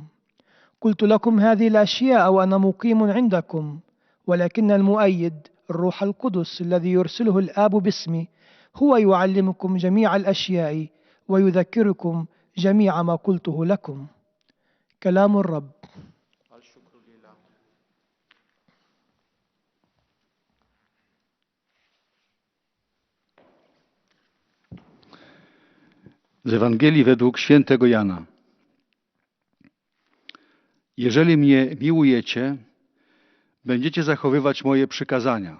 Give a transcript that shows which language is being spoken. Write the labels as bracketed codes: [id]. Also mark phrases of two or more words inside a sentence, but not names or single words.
[ar] قلت لكم هذه الأشياء وأنا مقيم عندكم، ولكن المؤيد الروح القدس الذي يرسله الآب باسمي هو يعلمكم جميع الأشياء ويذكركم جميع ما قلته لكم. كلام الرب. [pl] Z Ewangelii według świętego Jana. Jeżeli mnie miłujecie, będziecie zachowywać moje przykazania.